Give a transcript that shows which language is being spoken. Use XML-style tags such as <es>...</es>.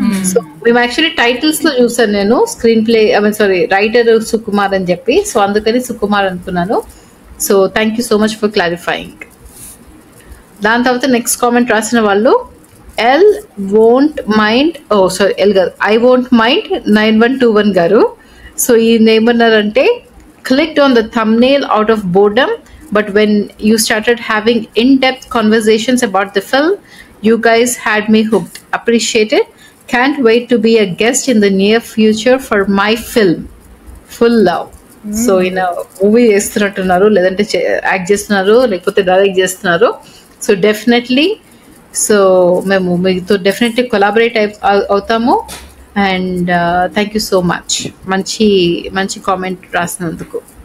<te>So మేము actually titles లో చూసాను నేను స్క్రీన్ ప్లే రైటర్ సుకుమార్ అని చెప్పి, సో అందుకని సుకుమార్ అనుకున్నాను.</te> <en>So thank you so much for clarifying.</en> <te>దాని తర్వాత నెక్స్ట్ కామెంట్ రాసిన వాళ్ళు L won't mind I won't mind 9121 గారు. సో ఈయన ఏమన్నారంటే</te> <en>clicked on the thumbnail out of boredom, but when you started having in-depth conversations about the film, you guys had me hooked. Appreciate it. Can't wait to be a guest in the near future for my film. Full love.</en> <te>So ఈయన movie చేస్తున్నట్టున్నారు, లేదంటే act చేస్తున్నారు, లేకపోతే direct చేస్తున్నారు. So definitely so మేము మీతో definitely collaborate అవుతాము.</te> <en>and thank you so much</en> <te>మంచి మంచి కామెంట్ రాసినందుకు.</te>